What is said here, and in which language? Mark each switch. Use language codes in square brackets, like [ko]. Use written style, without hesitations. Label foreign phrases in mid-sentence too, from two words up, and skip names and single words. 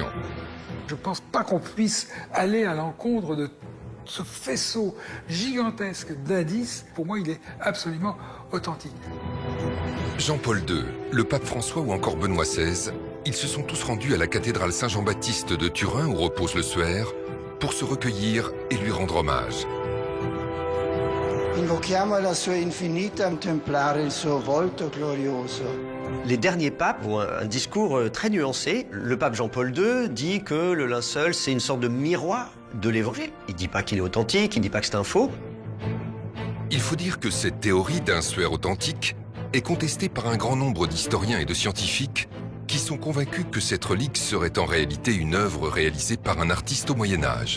[fr] Je ne pense pas qu'on puisse aller à l'encontre de ce faisceau gigantesque d'indices. Pour moi, il est absolument authentique. Jean-Paul II, le pape François ou encore Benoît XVI, ils se sont tous rendus à la cathédrale Saint-Jean-Baptiste de Turin, où repose le suaire, pour se recueillir et lui rendre hommage. [it] Invochiamo alla sua infinitam templare il suo volto glorioso. [fr] Les derniers papes ont un discours très nuancé. Le pape Jean-Paul II dit que le linceul, c'est une sorte de miroir de l'évangile. Il ne dit pas qu'il est authentique, il ne dit pas que c'est un faux. Il faut dire que cette théorie d'un suaire authentique est contestée par un grand nombre d'historiens et de scientifiques qui sont convaincus que cette relique serait en réalité une œuvre réalisée par un artiste au Moyen-Âge.